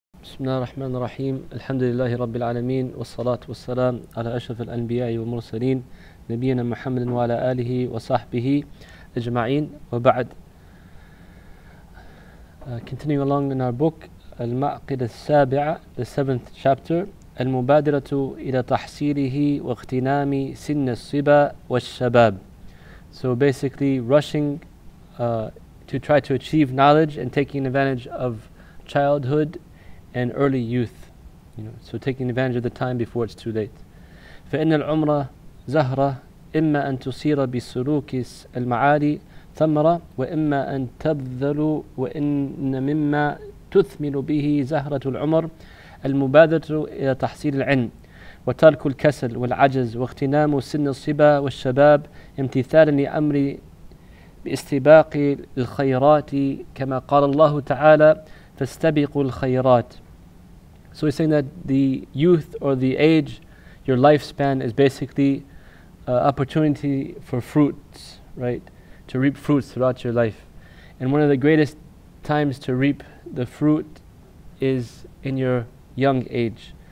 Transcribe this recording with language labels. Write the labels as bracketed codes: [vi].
[ar] بسم الله الرحمن الرحيم الحمد لله رب العالمين والصلاة والسلام على أشرف الأنبياء والمرسلين نبينا محمد وعلى آله وصحبه أجمعين وبعد. [en] Continuing along in our book [ar] المعقدة السابعة, [en] the 7th chapter, [ar] المبادرة إلى تحصيله واغتنام سن الصبا والشباب. [en] So basically rushing to try to achieve knowledge and taking advantage of childhood and early youth, so taking advantage of the time before it's too late. [ar] فإن العمر زهرة إما أن تصير بالسلوك المعالي ثمرة وإما أن تبذل وإن مما تثمر به زهرة العمر المبادرة إلى تحصيل العلم وترك الكسل والعجز واغتنام سن الصبا والشباب امتثالا لأمر باستباق الخيرات كما قال الله تعالى فاستبقوا الخيرات. [en] So he's saying that the youth or the age, your lifespan, is basically opportunity for fruits, right? To reap fruits throughout your life. And one of the greatest times to reap the fruit is in your young age.